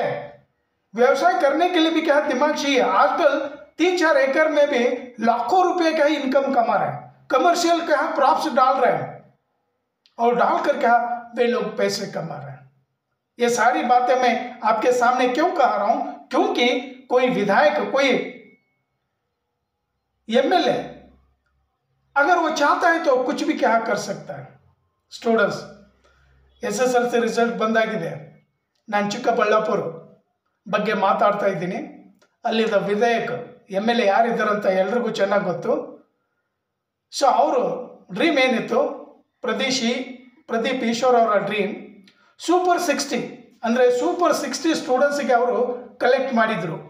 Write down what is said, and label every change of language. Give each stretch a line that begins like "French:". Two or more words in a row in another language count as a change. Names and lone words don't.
Hindi: व्यवसाय करने के लिए भी क्या दिमाग चाहिए। आजकल 3-4 एकड़ में भी लाखों रुपए का इनकम कमा रहे हैं, कमर्शियल क्या क्रॉप्स डाल रहे हैं और डालकर क्या वे लोग पैसे कमा रहे हैं। ये सारी बातें मैं आपके सामने क्यों कह रहा हूं, क्योंकि कोई विधायक, कोई एमएलए अगर वो चाहता है तो कुछ भी क्या कर सकता है।
English: students, SSLC result
Kannada: ಬಂದಾಗಿದೆ। ನಾನು ಚಿಕ್ಕಬಳ್ಳಾಪುರ ಬಗ್ಗೆ ಮಾತಾಡ್ತಾ ಇದ್ದೀನಿ। ಅಲ್ಲಿದ್ದ ವಿಧಾಯಕ ಎಮ್ಎಲ್ಎ ಯಾರಿದ್ದಾರೆ ಅಂತ ಎಲ್ರಿಗೂ ಚೆನ್ನಾಗಿ ಗೊತ್ತು। ಸೊ ಅವರು ಡ್ರೀಮ್ ಏನಿತ್ತು, ಪ್ರದೀಪ್ ಈಶ್ವರ್ ಅವರ ಡ್ರೀಮ್ ಸೂಪರ್ 60 ಅಂದರೆ ಸೂಪರ್ 60 ಸ್ಟೂಡೆಂಟ್ಸ್ಗೆ ಅವರು ಕಲೆಕ್ಟ್ ಮಾಡಿದರು।